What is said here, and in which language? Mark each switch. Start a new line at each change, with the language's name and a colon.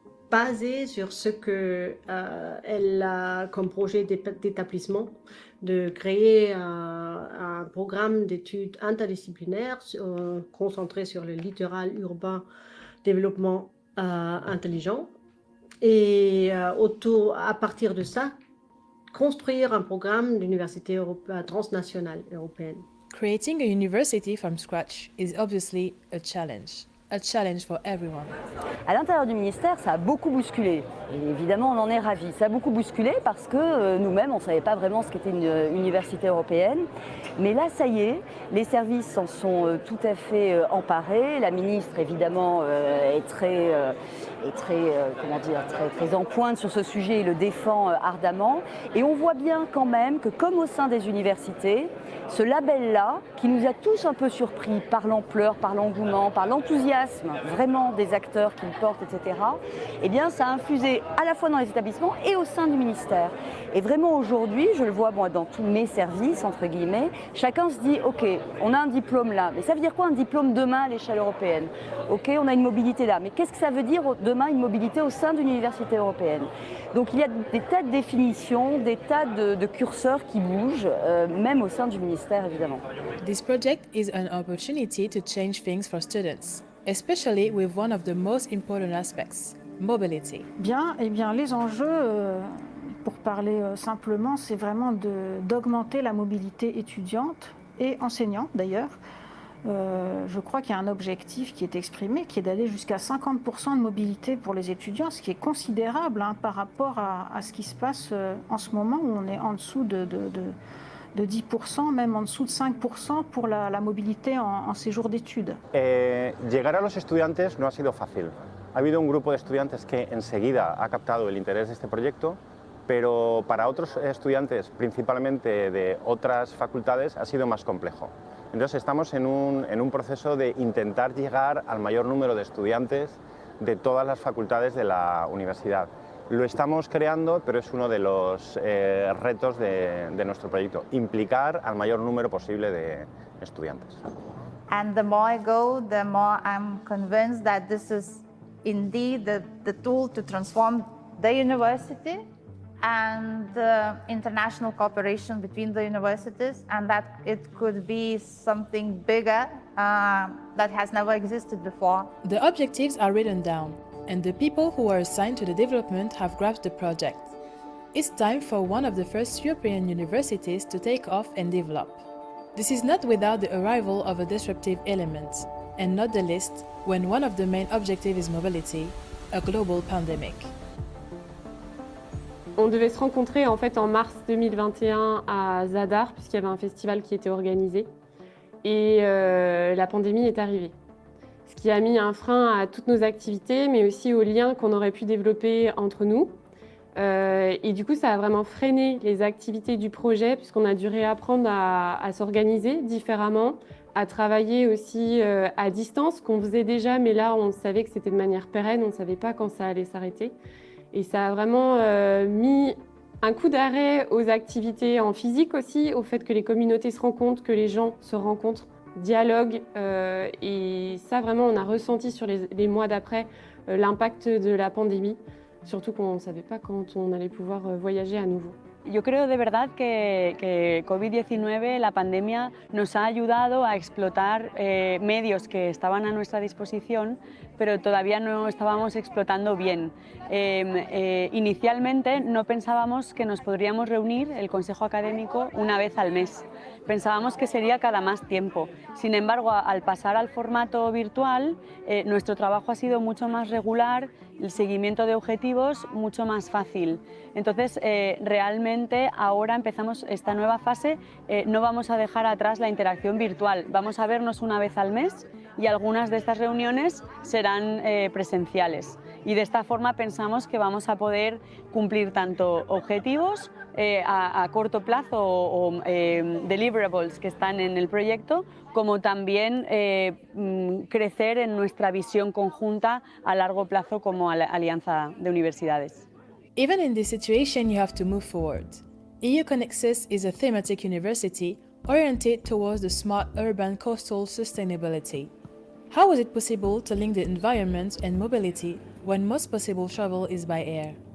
French: baser sur ce qu'elle a comme projet d'établissement, de créer un programme d'études interdisciplinaires concentré sur le littoral urbain, développement intelligent, et à partir de ça, construire un programme d'université transnationale européenne.
English: Creating a university from scratch is obviously a challenge for everyone.
French: À l'intérieur du ministère, ça a beaucoup bousculé. Et évidemment, on en est ravis. Ça a beaucoup bousculé parce que nous-mêmes, on ne savait pas vraiment ce qu'était une université européenne. Mais là, ça y est, les services s'en sont tout à fait emparés. La ministre, évidemment, est très en pointe sur ce sujet et le défend ardemment. Et on voit bien quand même que, comme au sein des universités, ce label-là, qui nous a tous un peu surpris par l'ampleur, par l'engouement, par l'enthousiasme vraiment des acteurs qui le portent, etc., eh bien, ça a infusé à la fois dans les établissements et au sein du ministère. Et vraiment aujourd'hui, je le vois moi dans tous mes services, entre guillemets, chacun se dit, ok, on a un diplôme là, mais ça veut dire quoi un diplôme demain à l'échelle européenne? Ok, on a une mobilité là, mais qu'est-ce que ça veut dire demain une mobilité au sein d'une université européenne? Donc il y a des tas de définitions, des tas de curseurs qui bougent, même au sein du ministère évidemment.
English: This project is an opportunity to change things for students. especially with one of the most important aspects, mobility.
French: Bien, eh bien les enjeux, pour parler simplement, c'est vraiment d'augmenter la mobilité étudiante et enseignante d'ailleurs. Je crois qu'il y a un objectif qui est exprimé, qui est d'aller jusqu'à 50% de mobilité pour les étudiants, ce qui est considérable par rapport à ce qui se passe en ce moment, où on est en dessous de 10%, même en dessous de 5% pour la mobilité en séjour d'études.
Spanish: Llegar a los estudiantes no ha sido fácil. Ha habido un grupo de estudiantes que enseguida ha captado el interés de este proyecto, pero para otros estudiantes, principalmente de otras facultades, ha sido más complejo. Entonces estamos en un proceso de intentar llegar al mayor número de estudiantes de todas las facultades de la universidad. Lo estamos creando, pero es uno de los retos de nuestro proyecto, implicar al mayor número posible de estudiantes.
English: And the more I go, the more I'm convinced that this is indeed the tool to transform the university and international cooperation between the universities, and that it could be something bigger that has never existed before. The objectives are written down, and the people who are assigned to the development have grasped the project. It's time for one of the first European universities to take off and develop. This is not without the arrival of a disruptive element, and not the least when one of the main objectives is mobility, a global pandemic.
French: On devait se rencontrer en fait en mars 2021 à Zadar, puisqu'il y avait un festival qui était organisé. Et la pandémie est arrivée. Ce qui a mis un frein à toutes nos activités, mais aussi aux liens qu'on aurait pu développer entre nous. Et du coup, ça a vraiment freiné les activités du projet, puisqu'on a dû réapprendre à s'organiser différemment, à travailler aussi à distance, qu'on faisait déjà, mais là, on savait que c'était de manière pérenne, on ne savait pas quand ça allait s'arrêter. Et ça a vraiment mis un coup d'arrêt aux activités en physique aussi, au fait que les communautés se rencontrent, que les gens se rencontrent, dialoguent. Et ça, vraiment, on a ressenti sur les mois d'après l'impact de la pandémie, surtout qu'on ne savait pas quand on allait pouvoir voyager à nouveau.
Spanish: Yo creo de verdad que COVID-19, la pandemia, nos ha ayudado a explotar medios que estaban a nuestra disposición, pero todavía no estábamos explotando bien. Inicialmente no pensábamos que nos podríamos reunir, el Consejo Académico, una vez al mes. Pensábamos que sería cada más tiempo. Sin embargo, al pasar al formato virtual, nuestro trabajo ha sido mucho más regular, el seguimiento de objetivos mucho más fácil. Entonces, realmente ahora empezamos esta nueva fase, no vamos a dejar atrás la interacción virtual. Vamos a vernos una vez al mes y algunas de estas reuniones serán presenciales. Y de esta forma pensamos que vamos a poder cumplir tanto objetivos a corto plazo o deliverables que están en el proyecto, como también crecer en nuestra visión conjunta a largo plazo como alianza de universidades.
English: Even in this situation, you have to move forward. EU-CONEXUS is a thematic university oriented towards the smart urban coastal sustainability. How was it possible to link the environment and mobility when most possible travel is by air?